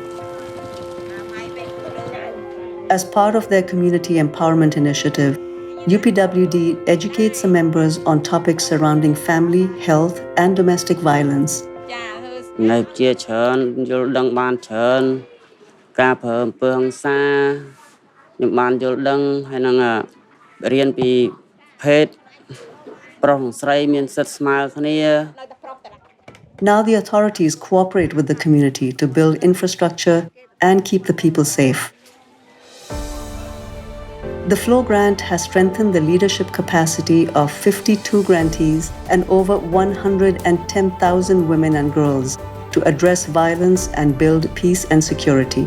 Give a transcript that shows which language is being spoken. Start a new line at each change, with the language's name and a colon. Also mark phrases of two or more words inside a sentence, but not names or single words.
English: As part of their community empowerment initiative, UPWD educates the members on topics surrounding family, health, and domestic violence.
Khmer: នៅជាច្រើនយល់ដឹងបានច្រើនការប្រើអំពើហិង្សាខ្ញុំបានយល់ដឹងហើយនឹងរៀនពីភេទប្រុសនិងស្រីមានសិទ្ធិស្មើគ្នា
English: Now the authorities cooperate with the community to build infrastructure and keep the people safe. The FLOW grant has strengthened the leadership capacity of 52 grantees and over 110,000 women and girls to address violence and build peace and security.